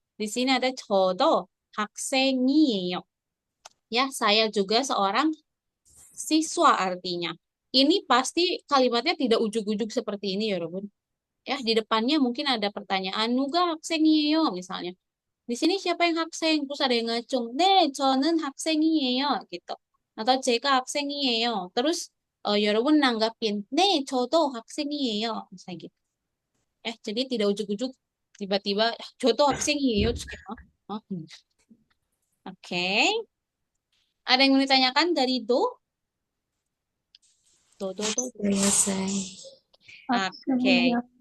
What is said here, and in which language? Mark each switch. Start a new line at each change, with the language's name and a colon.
Indonesian: Di sini ada
Korean: 저도 학생이에요.
Indonesian: Ya, saya juga seorang siswa artinya. Ini pasti kalimatnya tidak ujuk-ujuk seperti ini ya, Robun. Ya, di depannya mungkin ada pertanyaan
Korean: 누가 학생이에요
Indonesian: misalnya. Di sini siapa yang 학생? Terus ada yang ngacung.
Korean: 네, 저는 학생이에요
Indonesian: gitu. atau
Korean: 제가 학생이에요.
Indonesian: Terus 여러분 nanggapin,
Korean: 네, 저도 학생이에요.
Indonesian: Misalnya gitu. Jadi tidak ujuk-ujuk tiba-tiba
Korean: 저도 학생이에요.
Indonesian: Terus kayak, "Hah? Oke. Ada yang mau ditanyakan dari Do? Do. Selesai. Oke.
Korean: 학생이요.